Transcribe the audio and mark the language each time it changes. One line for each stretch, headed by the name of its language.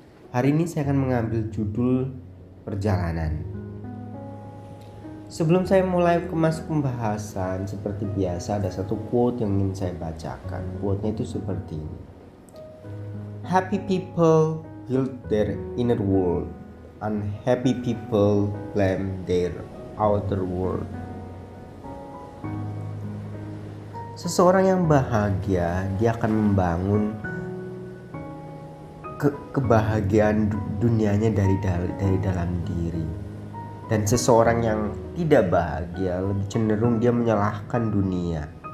Indonesian: Hari ini saya akan mengambil judul Perjalanan. Sebelum saya mulai masuk pembahasan, seperti biasa ada satu quote yang ingin saya bacakan. Quote-nya itu seperti ini.
English: Happy people build their inner world. Unhappy people blame their outer world.
Indonesian: Seseorang yang bahagia, dia akan membangun kebahagiaan dunianya dari dalam diri. Dan seseorang yang tidak bahagia lebih cenderung dia menyalahkan dunia.